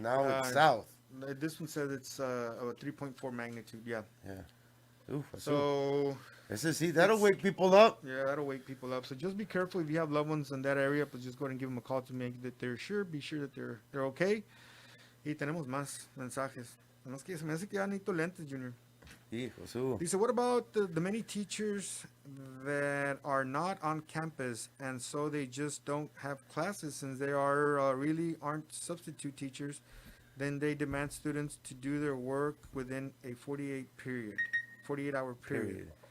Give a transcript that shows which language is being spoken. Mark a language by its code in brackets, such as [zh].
[en] Now it's south. This one says it's a 3.4 magnitude. Yeah. Oof, so that'll wake people up. Yeah, that'll wake people up. So just be careful if you have loved ones in that area. But just go ahead and give them a call to make that they're sure. Be sure that they're okay. [es] Y tenemos más mensajes. Más que se me hace que ya necesito lentes, Junior. [en] Dice, what about the many teachers that are not on campus and so they just don't have classes since they are really aren't substitute teachers? Then they demand students to do their work within a 48-hour period.